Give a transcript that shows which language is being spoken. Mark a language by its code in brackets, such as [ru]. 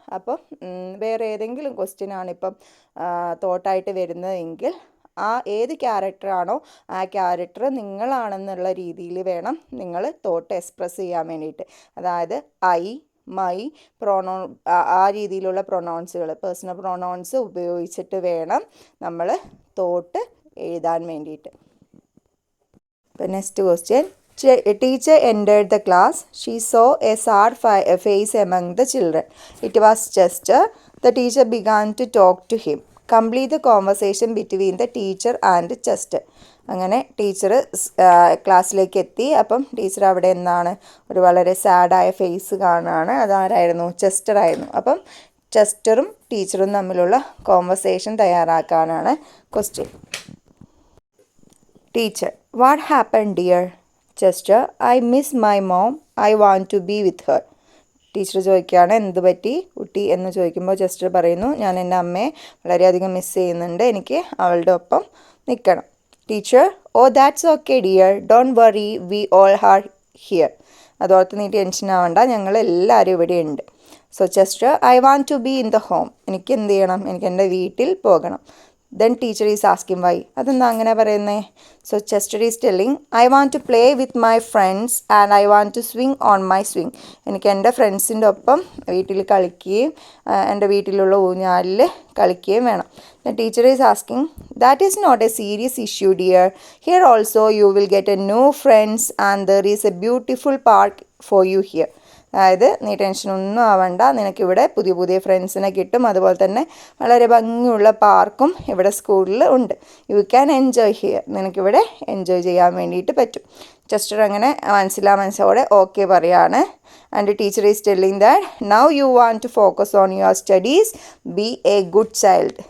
[ml] അപ്പം വേറെ ഏതെങ്കിലും ക്വസ്റ്റ്യനാണ് ഇപ്പം തോട്ടായിട്ട് വരുന്നതെങ്കിൽ ഏത് ക്യാരക്ടറാണോ ആ ക്യാരക്ടർ നിങ്ങളാണെന്നുള്ള രീതിയിൽ വേണം നിങ്ങൾ തോട്ട് എക്സ്പ്രസ് ചെയ്യാൻ വേണ്ടിയിട്ട്. അതായത് ഐ, മൈ, പ്രൊണൗൺ, ആ രീതിയിലുള്ള പ്രൊണൗൺസുകൾ, പേഴ്സണൽ പ്രൊണൗൺസ് ഉപയോഗിച്ചിട്ട് വേണം നമ്മൾ തോട്ട് എഴുതാൻ വേണ്ടിയിട്ട്. [en] Next question. A teacher entered the class. She saw a sad face among the children. It was Chester. The teacher began to talk to him. Complete the conversation between the teacher and Chester. [ml] അങ്ങനെ teacher ക്ലാസ്സിലേക്ക് എത്തി. അപ്പം teacher അവിടെ എന്താണ്, ഒരു വളരെ സാഡായ face കാണുകയാണ്. അതാരായിരുന്നു, Chester ആയിരുന്നു. അപ്പം ചെസ്റ്ററും ടീച്ചറും തമ്മിലുള്ള conversation തയ്യാറാക്കാനാണ് question. [en] Teacher, what happened dear? Chester, I miss my mom. I want to be with her. [ml] Teacher ചോദിക്കുകയാണ്, എന്ത് പറ്റി കുട്ടി എന്ന് ചോദിക്കുമ്പോൾ ചെസ്റ്റർ പറയുന്നു, ഞാൻ എൻ്റെ അമ്മയെ വളരെയധികം മിസ് ചെയ്യുന്നുണ്ട്, എനിക്ക് അവളുടെ ഒപ്പം നിൽക്കണം. [en] Teacher, oh that's okay dear, don't worry, we all are here. [ml] അതോർത്ത് നീ ടെൻഷൻ ആവണ്ട, ഞങ്ങൾ എല്ലാവരും ഇവിടെ ഉണ്ട്. [en] So Chester, I want to be in the home. [ml] എനിക്ക് എന്ത് ചെയ്യണം, എനിക്ക് എൻ്റെ വീട്ടിൽ പോകണം. [en] Then teacher is asking why. [ml] അതെന്താ അങ്ങനെ പറയുന്നത്. [en] So Chester is telling, I want to play with my friends and I want to swing on my swing. [ml] എനിക്ക് എൻ്റെ ഫ്രണ്ട്സിൻ്റെ ഒപ്പം വീട്ടിൽ കളിക്കുകയും എൻ്റെ വീട്ടിലുള്ള ഊഞ്ഞാലിൽ കളിക്കുകയും വേണം. [en] The teacher is asking, that is not a serious issue dear. Here also you will get a new friends and there is a beautiful park for you here. [ml] അതായത് നീ ടെൻഷനൊന്നും ആവണ്ട, നിനക്കിവിടെ പുതിയ പുതിയ ഫ്രണ്ട്സിനെ കിട്ടും, അതുപോലെ തന്നെ വളരെ ഭംഗിയുള്ള പാർക്കും ഇവിടെ സ്കൂളിൽ ഉണ്ട്. [en] You can enjoy here. [ml] നിനക്കിവിടെ enjoy ചെയ്യാൻ വേണ്ടിയിട്ട് പറ്റും. ചെസ്റ്റർ അങ്ങനെ മനസ്സിലോടെ ഓക്കെ പറയാണ്. [en] And teacher is telling that now you want to focus on your studies, be a good child.